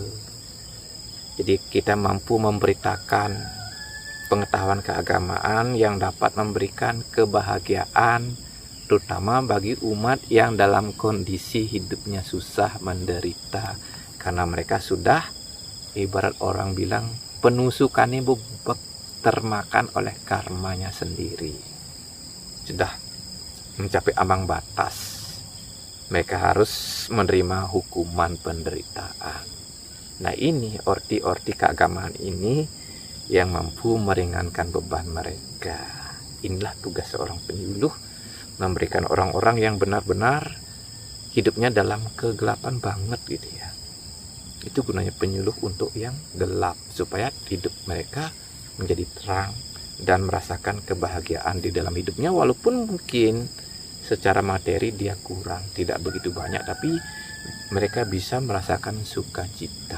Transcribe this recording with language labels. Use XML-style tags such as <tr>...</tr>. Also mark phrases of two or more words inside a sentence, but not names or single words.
<id>Jadi kita mampu memberitakan pengetahuan keagamaan yang dapat memberikan kebahagiaan, terutama bagi umat yang dalam kondisi hidupnya susah, menderita, karena mereka sudah, ibarat orang bilang, penusukannya bebek, termakan oleh karmanya sendiri, sudah mencapai ambang batas. Mereka harus menerima hukuman penderitaan. Nah, ini orti-orti keagamaan ini yang mampu meringankan beban mereka. Inilah tugas seorang penyuluh, memberikan orang-orang yang benar-benar hidupnya dalam kegelapan banget gitu ya. Itu gunanya penyuluh, untuk yang gelap, supaya hidup mereka menjadi terang dan merasakan kebahagiaan di dalam hidupnya, walaupun mungkin secara materi dia kurang, tidak begitu banyak, tapi mereka bisa merasakan sukacita.</id>